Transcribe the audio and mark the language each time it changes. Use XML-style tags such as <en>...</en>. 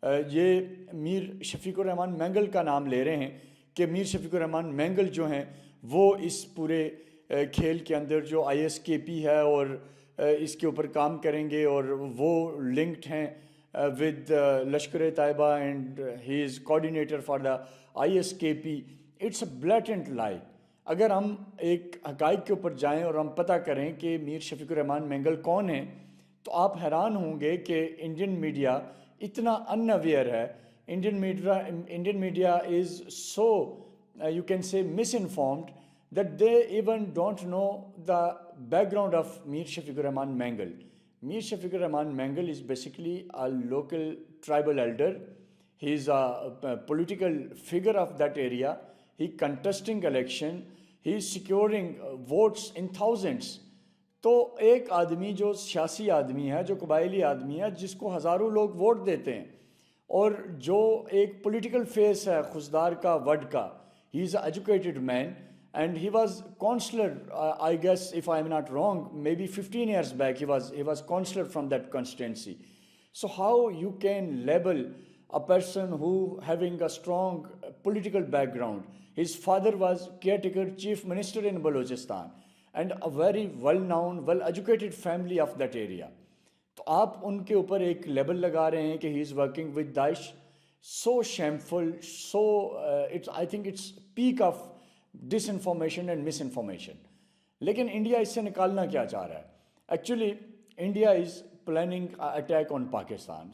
<ur>یہ میر شفیق الرحمان مینگل کا نام لے رہے ہیں کہ میر شفیق الرحمان مینگل جو ہیں وہ اس پورے کھیل کے اندر جو آئی ایس کے پی ہے اور اس کے اوپر کام کریں گے، اور وہ لنکڈ ہیں</ur> <en>With Lashkar Taiba and he is coordinator for the I S K P. It's a blatant lie.</en> <ur>اگر ہم ایک حقائق کے اوپر جائیں اور ہم پتہ کریں کہ میر شفیق الرحمان مینگل کون ہیں تو آپ حیران ہوں گے کہ انڈین میڈیا اتنا ان اویئر ہے.</ur> <en>Indian media is so you can say misinformed that they even don't know the background of Mir Shafiq Rahman Mangal. Mir Shafiq Rahman Mangal is basically a local tribal elder. He is a political figure of that area. He contesting election. He is securing votes in thousands.</en> <ur>تو ایک آدمی جو سیاسی آدمی ہے، جو قبائلی آدمی ہے، جس کو ہزاروں لوگ ووٹ دیتے ہیں، اور جو ایک پولیٹیکل فیس ہے خزدار کا، وڈ کا.</ur> <en>He is an educated man and he was counselor, I guess if I am not wrong, maybe 15 years back he was counselor from that constituency. So how you can label a person who having a strong political background? His father was caretaker chief minister in Balochistan and a very well-known, well-educated family of that area.</en> <ur>تو آپ ان کے اوپر ایک label لگا رہے ہیں کہ</ur> <en>He is working with داعش. So shameful, so I think it's peak of disinformation and misinformation.</en> <ur>لیکن انڈیا اس سے نکالنا کیا چاہ رہا ہے؟</ur> <en>Actually India is planning attack on Pakistan.</en>